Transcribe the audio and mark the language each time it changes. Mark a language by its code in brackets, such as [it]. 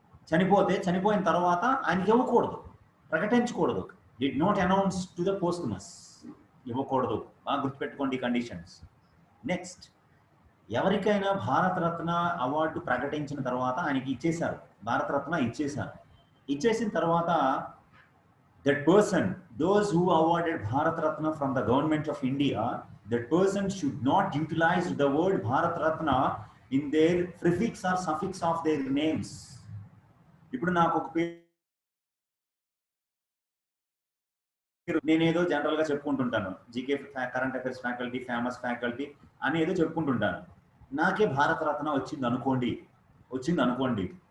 [te] చనిపోతే చనిపోయిన తర్వాత ఆయనకి ఇవ్వకూడదు, ప్రకటించకూడదు. [en] Did not announce to the posthumous. [te] ఇవ్వకూడదు. బాగా గుర్తుపెట్టుకోండి కండిషన్స్. నెక్స్ట్, ఎవరికైనా భారతరత్న అవార్డు ప్రకటించిన తర్వాత ఆయనకి ఇచ్చేశారు, భారతరత్న ఇచ్చేశారు. ఇచ్చేసిన తర్వాత [en] that person, those who awarded Bharat Ratna from the government of India, that person should not utilize the word Bharat Ratna in their prefix or suffix of their names. [te] ఇప్పుడు నాకు ఒక పేరు, నేనేదో జనరల్ గా చెప్పుకుంటుంటాను, GK current affairs faculty, famous faculty అని ఏదో చెప్పుకుంటుంటాను. నాకే భారత రత్న వచ్చింది అనుకోండి.